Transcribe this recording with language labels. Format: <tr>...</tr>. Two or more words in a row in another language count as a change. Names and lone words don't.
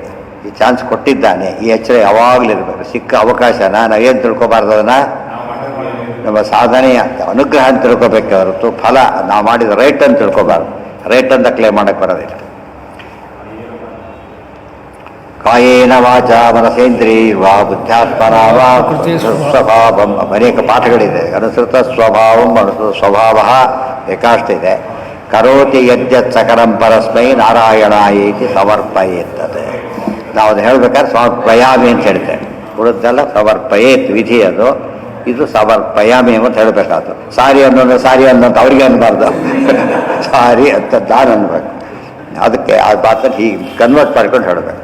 <kn>ಈ ಚಾನ್ಸ್ ಕೊಟ್ಟಿದ್ದಾನೆ, ಈ ಎಚ್ಚರ ಯಾವಾಗಲೂ ಇರಬೇಕು. ಸಿಕ್ಕ ಅವಕಾಶನ ನಾವೇನು ತಿಳ್ಕೊಬಾರ್ದು, ಅದನ್ನ ನಮ್ಮ ಸಾಧನೆಯ ಅನುಗ್ರಹ ಅಂತ ತಿಳ್ಕೊಬೇಕೆ ಹೊರತು ಫಲ ನಾವು ಮಾಡಿದ ರೈಟ್ ಅಂತ ತಿಳ್ಕೊಬಾರ್ದು. ರೈಟ್ ಅಂತ ಕ್ಲೇಮ್ ಮಾಡಕ್ಕೆ ಬರೋದಿಲ್ಲ.</kn> <sa>ಕಾಯೇನ ವಾಚ ಮನಸೇಂದ್ರಿಯರ್ವಾ ಬುದ್ಧ್ಯಾತ್ಮನಾ ವಾ ಸ್ವಭಾವಂ.</sa> <kn>ಅನೇಕ ಪಾಠಗಳಿದೆ. ಅನುಸೃತ ಸ್ವಭಾವಂ ಅನುಸೃತ ಸ್ವಭಾವ ಏಕಾಷ್ಟ ಇದೆ.</kn> <sa>ಕರೋತಿ ಯದ್ಯತ್ ಸಕಲಂ ಪರಸ್ಮೈ ನಾರಾಯಣಾಯೇತಿ ಸಮರ್ಪಯೇತ್ತದೆ.</sa> <kn>ನಾವು ಅದು ಹೇಳ್ಬೇಕಾದ್ರೆ ಸಮರ್ಪಯಾಮಿ ಅಂತ ಹೇಳ್ತೇವೆ. ಉಳಿದೆಲ್ಲ ಸಮರ್ಪಯೇತ್ ವಿಧಿ ಅದು. ಇದು ಸಮರ್ಪಯಾಮಿ ಅಂತ ಹೇಳಬೇಕಾದ್ರು. ಸಾರಿ ಅನ್ನೋಂತ ಅವ್ರಿಗೆ ಅನ್ಬಾರ್ದು. ಸಾರಿ ಅಂತ ನಾನು ಅನ್ಬೇಕು. ಅದಕ್ಕೆ ಆ ಮಾತನ್ನು ಹೀಗೆ ಕನ್ವರ್ಟ್ ಮಾಡ್ಕೊಂಡು ಹೇಳಬೇಕು.</kn>